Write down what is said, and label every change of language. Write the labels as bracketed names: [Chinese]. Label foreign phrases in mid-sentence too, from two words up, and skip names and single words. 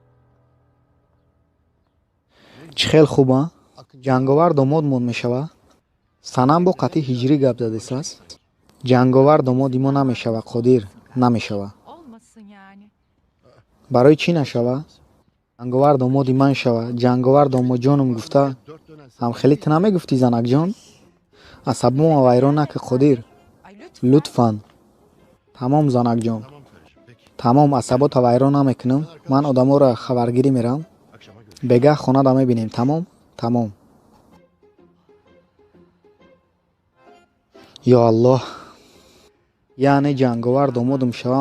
[Tajik] чӣ хел хуба? ҷанговар домодмон мешава? санам бо қатъи ҳиҷрӣ гап задесаст. ҷанговар домоди мо намешава, қодир намешава. [Turkish] Olmasın yani. [Tajik] барои чӣ нашава? ҷанговар домоди ман шава. ҷанговар домоҷоным гуфта ҳамхелӣ ту намегуфтӣ занакҷон? асабума вайрон нака қодир. [Turkish] Ay lütfen. [Tajik] лутфан. тамом занакҷон. тамом асабота вайрон намекунам. ман одаморо хабаргирӣ мерам. бегаҳ хонада мебинем. тамом. тамом. ё аллоҳ. яъне ҷанговар домодам шавам.